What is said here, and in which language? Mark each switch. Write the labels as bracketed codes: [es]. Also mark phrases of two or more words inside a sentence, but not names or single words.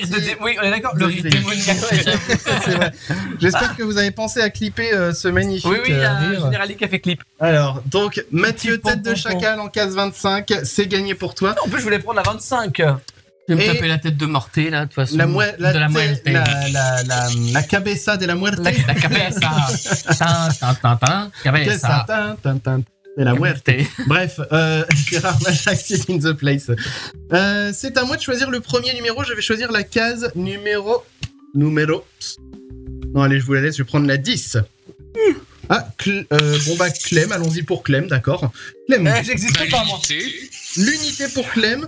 [fr] rire de Oui, on est d'accord. Le De rire rire. démoniaque. C'est vrai. J'espère que vous avez pensé à clipper ce magnifique Oui, il y a un rire. générali qui a fait clip. Alors, donc, Mathieu, Petit tête de pompon. chacal en case 25, c'est gagné pour toi. En plus, je voulais prendre la 25. Je vais me Et- taper la tête de Morté là, de toute façon. [es] La, de la muerte. la cabeza de la muerte. La cabeza. Tin, tin, tin, tin. Cabeza. Tin, tin, tin, de la muerte. [en] Bref, Gérard Majax is in the place. [fr] C'est à moi de choisir le premier numéro. Je vais choisir la case numéro. Non, allez, je vous la laisse. Je vais prendre la 10. Clem, allons-y pour Clem, d'accord. Clem, J'existe pas, moi. l'unité pour Clem.